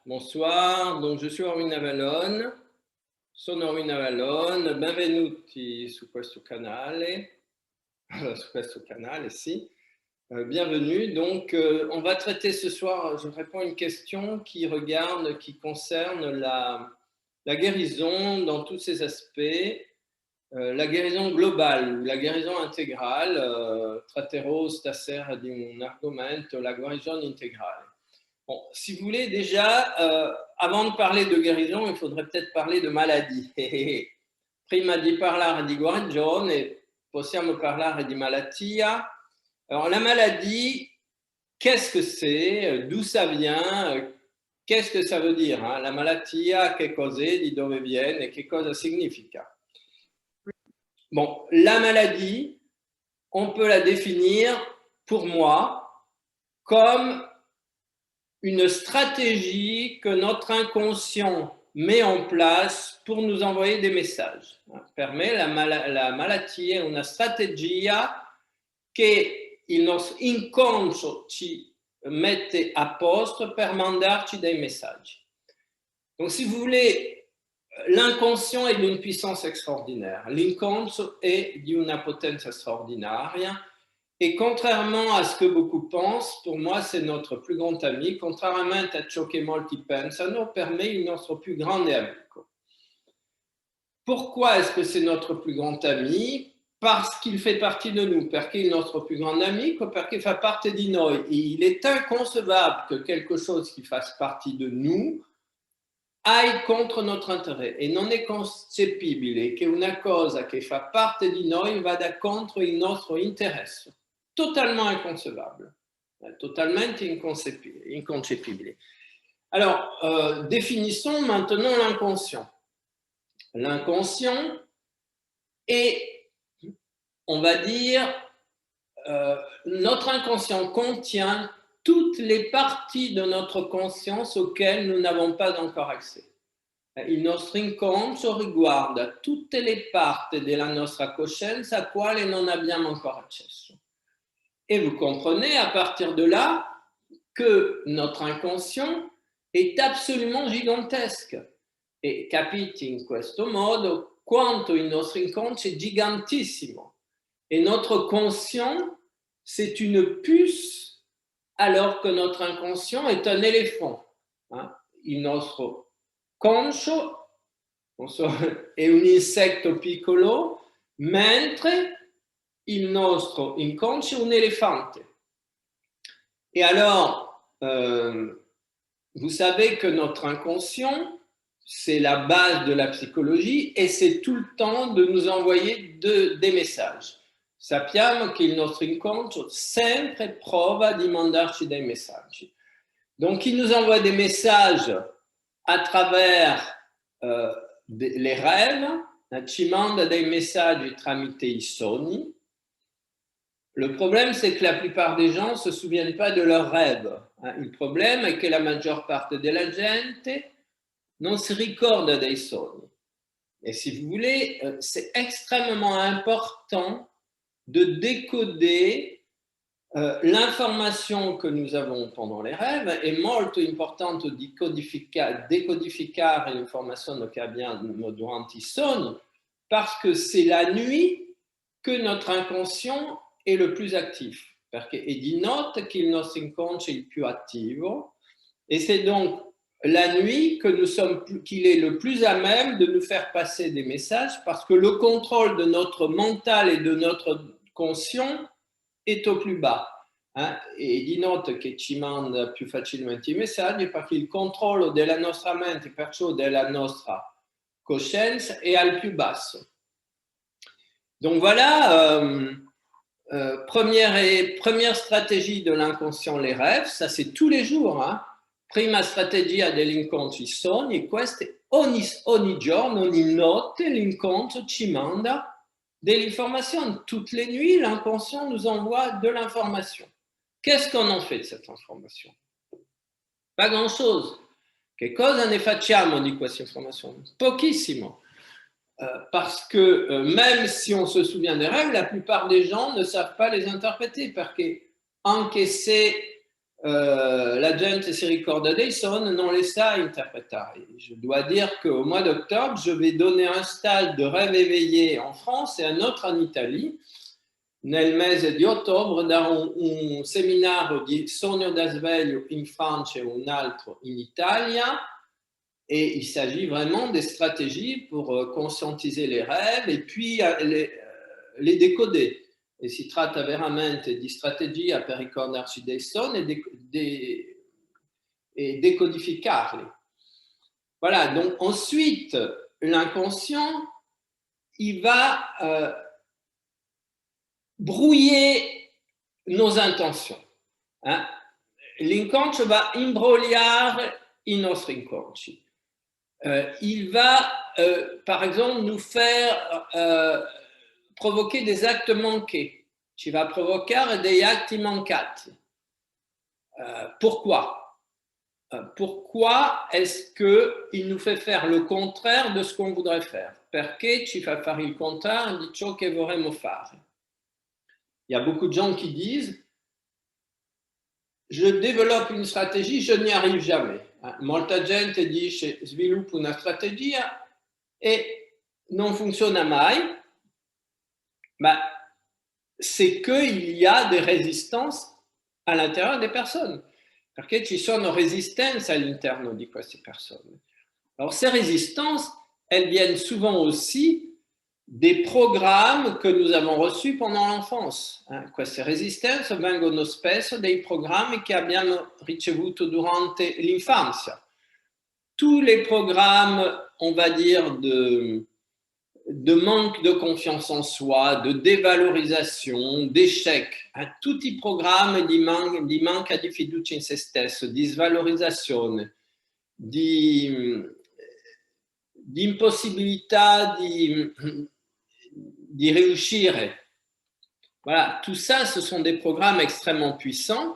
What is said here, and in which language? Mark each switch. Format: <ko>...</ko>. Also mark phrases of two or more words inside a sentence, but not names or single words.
<fr>Bonsoir, donc je suis</fr> <it>Orwin Avalon, sono Orwin Avalon, benvenuti su questo canale, sì.</it> <fr>Bienvenue, donc on va traiter ce soir, je réponds à une question qui concerne la guérison dans tous ses aspects, la guérison globale ou la guérison intégrale,</fr> <it>traterò stasera di un argomento,</it> <fr>la guérison intégrale. Bon, si vous voulez, déjà, avant de parler de guérison, il faudrait peut-être parler de maladie.</fr> <it>Prima di parlare di guarigione, possiamo parlare di malattia.</it> <fr>Alors, la maladie, qu'est-ce que c'est? D'où ça vient? Qu'est-ce que ça veut dire?</fr> <it>Hein? La malattia, che cos'è? Di dove viene? Che cosa significa?</it> <fr>Bon, la maladie, on peut la définir, pour moi, comme une stratégie que notre inconscient met en place pour nous envoyer des messages.</fr> <it>Per me la malattia è una strategia che il nostro inconscio ci mette a posto per mandarci dei messaggi.</it> <fr>Donc si vous voulez, l'inconscient est d'une puissance extraordinaire,</fr> <it>l'inconscio è di una potenza straordinaria.</it> <fr>Et contrairement à ce que beaucoup pensent, pour moi, c'est notre plus grand ami.</fr> <it>Contrairement a ciò che molti pensano, per me, il nostro più grande amico.</it> <fr>Pourquoi est-ce que c'est notre plus grand ami? Parce qu'il fait partie de nous.</fr> <it>Perché il nostro più grande amico? Perché fa parte di noi.</it> <fr>Et il est inconcevable que quelque chose qui fasse partie de nous aille contre notre intérêt.</fr> <it>E non è concepibile che una cosa che fa parte di noi vada contro il nostro interesse.</it> <fr>Totalement inconcevable, totalement inconcepibile. Alors, définissons maintenant l'inconscient. L'inconscient est, on va dire, notre inconscient contient toutes les parties de notre conscience auxquelles nous n'avons pas encore accès.</fr> <it>Il nostro inconscio riguarda tutte le parti della nostra coscienza a quale non abbiamo ancora accesso.</it> <fr>Et vous comprenez à partir de là que notre inconscient est absolument gigantesque.</fr> <it>E capite in questo modo quanto il nostro inconscio è gigantissimo.</it> <fr>Et notre conscient, c'est une puce, alors que notre inconscient est un éléphant. Hein?</fr> <it>Il nostro conscio è un insetto piccolo, mentre il nostro inconscio è un elefante.</it> <fr>Et alors, vous savez que notre inconscient, c'est la base de la psychologie et c'est tout le temps de nous envoyer des messages.</fr> <it>Sappiamo che il nostro inconscio sempre prova di mandarci dei messaggi.</it> <fr>Donc, il nous envoie des messages à travers les rêves,</fr> <it>ci manda dei messaggi tramite i sogni.</it> <fr>Le problème, c'est que la plupart des gens ne se souviennent pas de leurs rêves.</fr> <it>Il problème è che la maggior parte della gente non si ricorda dei sogni.</it> <fr>Et si vous voulez, c'est extrêmement important de décoder l'information que nous avons pendant les rêves.</fr> <it>È molto importante di decodificare l'informazione che abbiamo durante i sogni,</it> <fr>parce que c'est la nuit que notre inconscient è le plus actif,</fr> <it>perché è di notte che il nostro inconscio è il più attivo,</it> <fr>et c'est donc la nuit qu'il est le plus à même de nous faire passer des messages, parce que le contrôle de notre mental et de notre conscient est au plus bas. Hein?</fr> <it>E di notte che ci manda più facilmente i messaggi, perché il controllo della nostra mente, perciò della nostra coscienza, è al più basso.</it> <fr>Donc voilà, première stratégie de l'inconscient, les rêves, ça c'est tous les jours. Hein?</fr> <it>Prima strategia dell'inconscio, i sogni, queste ogni giorno, ogni notte, l'inconscio ci manda dell'information.</it> <fr>Toutes les nuits, l'inconscient nous envoie de l'information. Qu'est-ce qu'on en fait de cette information? Pas grand-chose.</fr> <it>Che cosa ne facciamo di questa informazione? Pochissimo.</it> <fr>Parce que même si on se souvient des rêves, la plupart des gens ne savent pas les interpréter,</fr> <it>perché anche se la gente si ricorda dei sogni non les sa interpretare.</it> <fr>Je dois dire qu'au mois d'octobre, je vais donner un stage de rêve éveillé en France et un autre en Italie.</fr> <it>Nel mese di ottobre darò un seminario di sogno da sveglio in Francia e un altro in Italia.</it> <fr>Et il s'agit vraiment des stratégies pour conscientiser les rêves et puis les décoder.</fr> <it>E si tratta veramente di strategia per ricordarci dei sogni et décodificarli.</it> <fr>Voilà, donc ensuite, l'inconscient, il va brouiller nos intentions. Hein?</fr> <it>L'inconscio va imbrogliare i nostri inconsci.</it> <fr>Il va, par exemple, nous faire provoquer des actes manqués.</fr> <it>Ci va provocare degli atti mancati.</it> <fr>Pourquoi? Pourquoi est-ce qu'il nous fait faire le contraire de ce qu'on voudrait faire?</fr> <it>Perché ci fa fare il contrario di ciò che vorremmo fare?</it> <fr>Il y a beaucoup de gens qui disent je développe une stratégie, je n'y arrive jamais.</fr> <it>Molta gente dice sviluppo una strategia e non funziona mai, ma</it> <fr>c'est qu'il y a des résistances à l'intérieur des personnes,</fr> <it>perché ci sono resistenze all'interno di queste persone.</it> <fr>Alors ces résistances, elles viennent souvent aussi des</fr> <it>programmi che</it> <fr>nous avons reçus pendant l'enfance.</fr> <it>Queste resistenze vengono spesso dai programmi che abbiamo ricevuto durante l'infanzia.</it> <fr>Tous les programmes, on va dire, de manque de confiance en soi, de dévalorisation, d'échec,</fr> <it>tutti i programmi di manca di fiducia in se stesso, di svalorizzazione, di impossibilità</it> <fr>d'y réussir. Voilà, tout ça, ce sont des programmes extrêmement puissants.</fr>